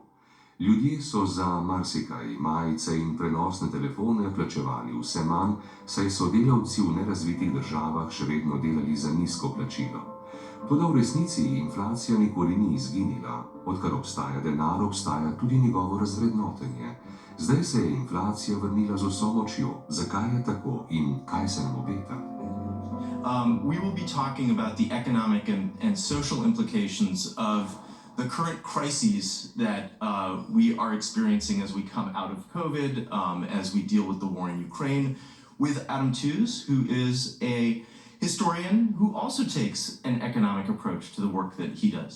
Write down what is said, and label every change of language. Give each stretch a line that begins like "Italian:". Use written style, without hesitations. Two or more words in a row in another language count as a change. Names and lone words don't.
Slovenian: Ljudje so za marsikaj, majice in prenosne telefone plačevali vse manj, saj so delavci v nerazvitih državah še vedno delali za nizko plačilo. Toda v resnici inflacija nikoli ni izginila. Odkar obstaja denar, obstaja tudi njegovo razvrednotenje. Zdaj se je inflacija vrnila z vso močjo. Zakaj je tako in kaj se nam obeta?
English: We will be talking about the economic and social implications of the current crises that we are experiencing as we come out of COVID, as we deal with the war in Ukraine, with Adam Tooze, who is a historian who also takes an economic approach to the work that he does.